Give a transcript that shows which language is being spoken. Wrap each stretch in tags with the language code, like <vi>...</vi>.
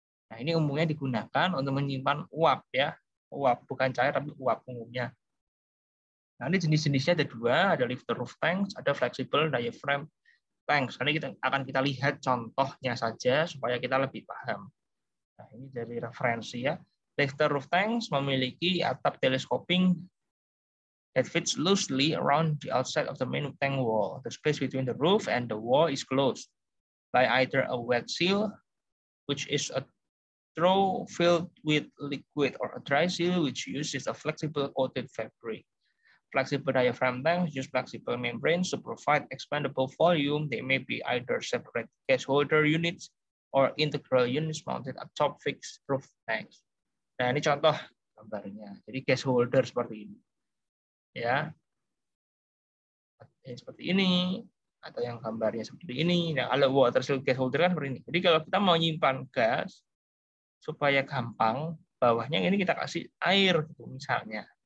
<id>Nah, ini umumnya digunakan untuk menyimpan uap ya, uap bukan cair tapi uap umumnya. Nah, ini jenis-jenisnya ada dua, ada lifter roof tanks, ada flexible diaphragm tanks. Ini akan kita lihat contohnya saja supaya kita lebih paham. Nah, ini dari referensi ya.</id> <en>Lifter roof tanks</en> <id>memiliki atap</id> <en>telescoping that fits loosely around the outside of the main tank wall. The space between the roof and the wall is closed by either a wet seal, which is a trough filled with liquid, or a dry seal, which uses a flexible coated fabric. Flexible diaphragm tanks use flexible membranes to provide expandable volume. They may be either separate gas holder units or integral units mounted atop fixed roof tanks.</en> <id>Nah, ini contoh gambarnya. Jadi gas holder seperti ini. Ya. Seperti ini atau yang gambarnya seperti ini. Nah, kalau water seal gas holder kan seperti ini. Jadi kalau kita mau nyimpan gas supaya gampang, bawahnya ini kita kasih air gitu misalnya.</id>